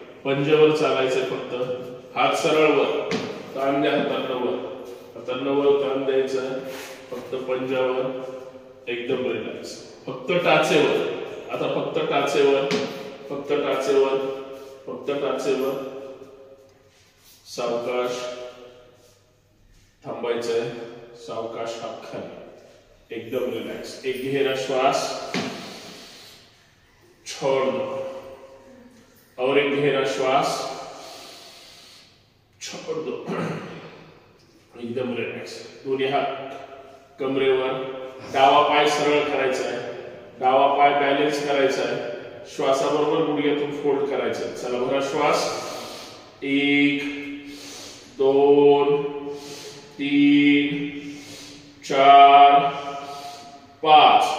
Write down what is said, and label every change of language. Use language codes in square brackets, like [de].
[mr] पंजावर चालायचंय फक्त। हात सरळ वर, ताण द्या हातांना वर ताण द्यायचा फक्त पंजावर, एकदम रिलॅक्स। फक्त टाचेवर, आता फक्त टाचेवर सावकाश थांबायचंय, सावकाश हात खाली, एकदम रिलॅक्स। [hi] एक गहरा श्वास छोड़ दो और एक गहरा श्वास छोड़ दो, [mr] एकदम रिलॅक्स। दोन्ही हात कमरेवर, डावा पाय सरळ करायचा आहे, डावा पाय बॅलेन्स करायचा आहे। श्वासाबरोबर गुडघ्यातून फोल्ड करायचं। चला भरा श्वास, 1 2 3 4 5।